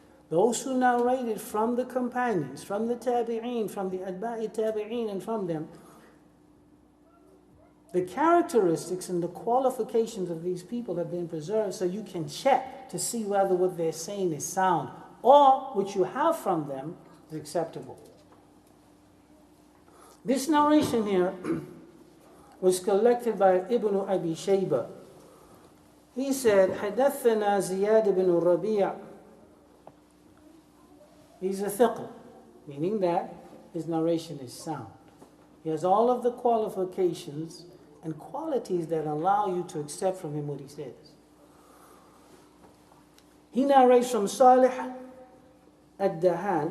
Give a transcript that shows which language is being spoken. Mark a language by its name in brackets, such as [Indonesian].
[English] Those who narrated from the companions, from the tabi'een, from the atba'i tabi'een, and from them, the characteristics and the qualifications of these people have been preserved so you can check to see whether what they're saying is sound or what you have from them is acceptable. This narration here was collected by Ibn Abi Shayba. He said, [Arabic] حدثنا زياد بن الربيع. [English] He's a thiqah, meaning that his narration is sound. He has all of the qualifications and qualities that allow you to accept from him what he says. He narrates from Salih ad-Dahan.